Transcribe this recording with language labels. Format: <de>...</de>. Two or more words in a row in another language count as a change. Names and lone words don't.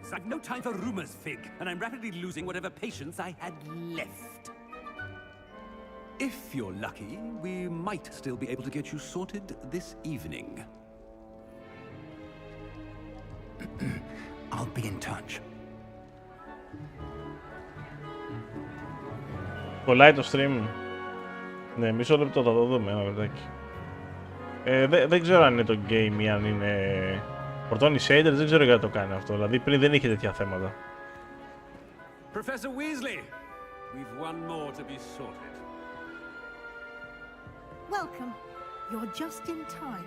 <en>I've no time for rumors, Fig, and I'm rapidly losing whatever patience I had left. If you're lucky, we might still be able to get you sorted this evening. I'll be in touch.</en> <el>Κολλάει το stream. Ναι, μισό λεπτό θα το δούμε ένα λεπτάκι. Δεν ξέρω αν είναι το game ή αν είναι... Φορτώνει shaders, δεν ξέρω γιατί το κάνει αυτό. Δηλαδή πριν δεν είχε τέτοια θέματα.</el> <en>Professor Weasley, we've one more to be sorted. Welcome. You're just in time.</en>